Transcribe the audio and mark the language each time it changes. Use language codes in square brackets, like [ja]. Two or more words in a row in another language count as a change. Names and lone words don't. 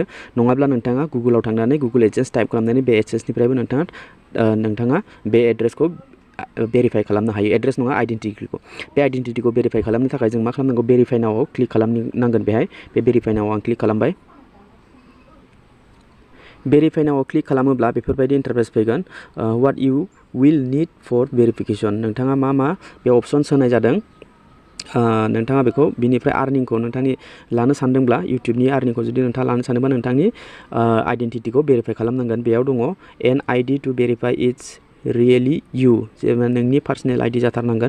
[brx] नङाब्ला नोंथाङा गुगलाव थांनानै गुगल एडसेन्स टाइप खालामनानै बे एडसेन्सनिफ्रायबो नोंथाङा बे एड्रेसखौ भेरिफाइ खालामनो हायो। एड्रेस नङा आइडेन्टिटिखौ। बे आइडेन्टिटिखौ भेरिफाइ खालामनो थाखाय जों मा खालामनांगौ भेरिफाइ नावआव क्लिक खालामनांगोन। बेहाय बे भेरिफाइ नावआव आं क्लिक खालामबाय। भेरिफाइ नावआव क्लिक खालामोब्ला बेफोरबायदि इन्टारफेस फैगोन। [en] what you will need for verification [brx] नोंथाङा मा बे अपसन्स होनाय जादों। नोंथाङा बेखौ बिनिफ्राय आर्निंखौ नोंथांनि लानो सानदोंब्ला इउट्यूबनि आर्निंखौ जुदि नोंथाङा लानो सानोबा नोंथांनि आइडेन्टिटिखौ भेरिफाइ खालामनांगोन। बेयाव दङ [en] an ID to verify it's really you [brx] जेनेबा नोंनि [en] personal ID [brx] जाथारनांगोन।